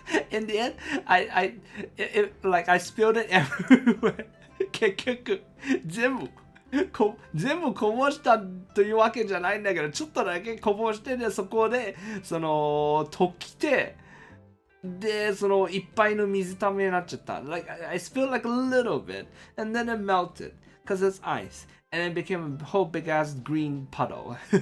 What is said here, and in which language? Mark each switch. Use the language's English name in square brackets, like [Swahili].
[English] In the end, I spilled it everywhere. [Japanese] 結局、全部こぼしたというわけじゃないんだけど、ちょっとだけこぼしてで、そこで、溶きて、で、いっぱいの水ためになっちゃった。 [English] Like, I spilled like a little bit, and then it melted, because it's ice, and it became a whole big ass green puddle.